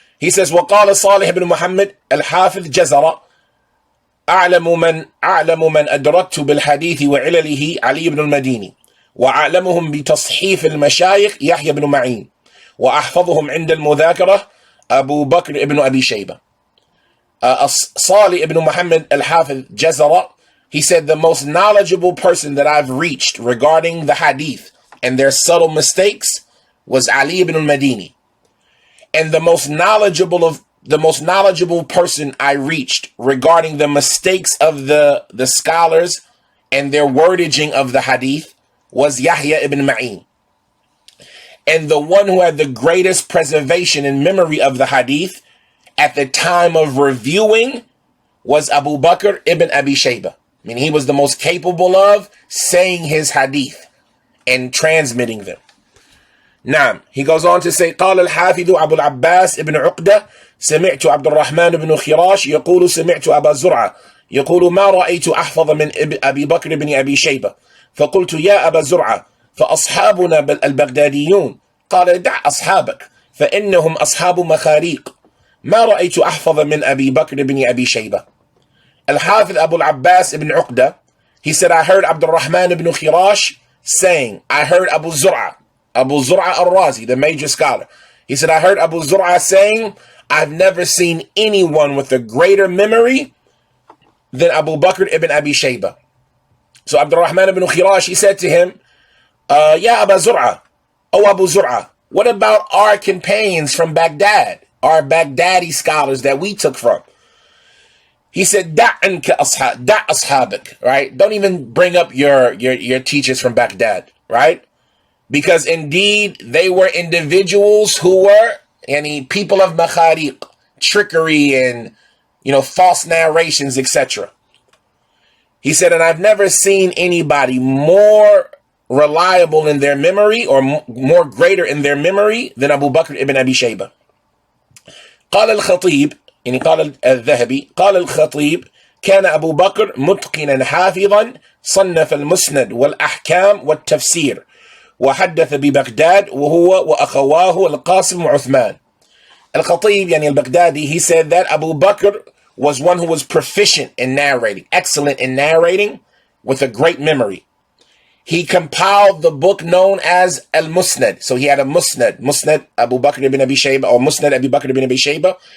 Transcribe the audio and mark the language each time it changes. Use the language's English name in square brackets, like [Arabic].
[English] He says, [Arabic] وقال صالح بن محمد الحافظ جزر أعلم من أدركت بالحديث وعلله علي بن المديني وأعلمهم بتصحيف المشايخ يحيى بن معين وأحفظهم عند المذاكرة أبو بكر ابن أبي شيبة. [English] Salih ibn Muhammad al-Hafiz Jazara, he said, the most knowledgeable person that I've reached regarding the hadith and their subtle mistakes was Ali ibn al-Madini. And the most knowledgeable person I reached regarding the mistakes of the scholars and their wordaging of the hadith was Yahya ibn Ma'in. And the one who had the greatest preservation and memory of the hadith at the time of reviewing was Abu Bakr ibn Abi Shaybah. I mean, he was the most capable of saying his hadith and transmitting them. [Arabic] Naam. [English] He goes on to say, [Arabic] قال الحافظ أبو العباس ابن عقدة سمعت عبد الرحمن بن خراش يقول سمعت أبا زرعة يقول ما رأيت أحفظ من أبي بكر بن أبي شيبة فقلت يا أبا زرعة فأصحابنا البغداديون قال دع أصحابك فإنهم أصحاب مخاريق ما رأيت أحفظ من أبي بكر بن أبي شيبة. [English] Al-Hafiz Abu al-Abbas ibn Uqda, he said, I heard Abdul Rahman ibn Khirash saying, I heard Abu Zur'a al-Razi, the major scholar. He said, I heard Abu Zur'a saying, I've never seen anyone with a greater memory than Abu Bakr ibn Abi Shaybah. So Abdul Rahman ibn Khirash, he said to him, Ya Abu Zur'a, oh Abu Zur'a, what about our companions from Baghdad, our Baghdadi scholars that we took from? He said, [Arabic] Da' ashabak, [English] right? Don't even bring up your teachers from Baghdad, right? Because indeed, they were individuals who were people of makhariq, trickery and, false narrations, etc. He said, and I've never seen anybody more reliable in their memory or more greater in their memory than Abu Bakr ibn Abi Shaybah. [Arabic] قال الخطيب قال الذهبي قال الخطيب كان أبو بكر متقنا حافظا صنف المسند والأحكام والتفسير وحدث ببغداد وهو وأخواه القاسم وعثمان. [English] Al-Khatib, al-Baghdadi, he said that Abu Bakr was one who was proficient in narrating, excellent in narrating, with a great memory. He compiled the book known as Al-Musnad. So he had a Musnad Abu Bakr ibn Abi Shaybah, or Musnad Abu Bakr ibn Abi Shaybah.